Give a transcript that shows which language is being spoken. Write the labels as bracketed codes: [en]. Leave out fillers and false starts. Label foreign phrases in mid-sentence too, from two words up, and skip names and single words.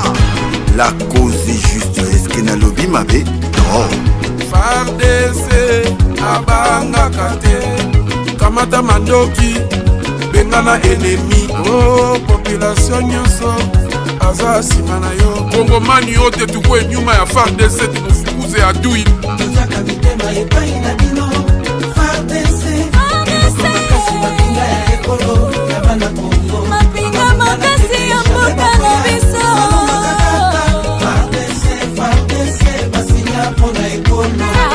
[fr] La cause est juste [ln] eske nalobi mabe non. FARDC abangaka te. Kamata mandoki bengana ennemi. Oh population nyonso aza nsima na yo. [sw] Kongomani yote tukwe nyuma ya FARDC tumufukuze adui. [ln] Tozaka mitema epai na bino. FARDC eloko makasi mapinga ya ekolo ya bana Congo. Mapinga makasi ya mboka na biso. FARDC basinya pona ekolo.